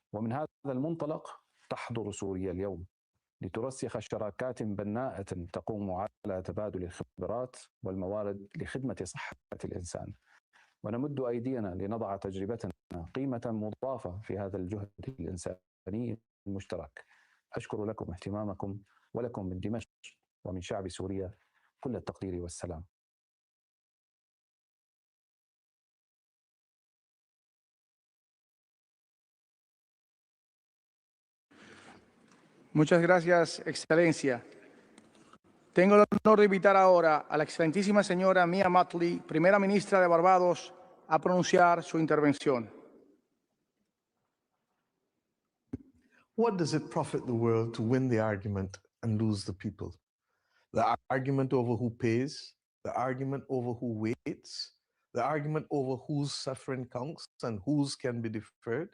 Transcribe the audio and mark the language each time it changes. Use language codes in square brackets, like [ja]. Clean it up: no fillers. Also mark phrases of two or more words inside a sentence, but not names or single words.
[ar] ومن هذا المنطلق تحضر سوريا اليوم لترسخ شراكات بناءة تقوم على تبادل الخبرات والموارد لخدمة صحة الإنسان، ونمد أيدينا لنضع تجربتنا قيمة مضافة في هذا الجهد الإنساني المشترك. أشكر لكم اهتمامكم، ولكم من دمشق ومن شعب سوريا كل التقدير والسلام. [es] Muchas gracias, Excelencia. Tengo el honor de invitar ahora a la excelentísima señora Mia Mottley, primera ministra de Barbados, a pronunciar su intervención. [en] What does it profit the world to win the argument and lose the people? The argument over who pays, the argument over who waits, the argument over whose suffering counts and whose can be deferred.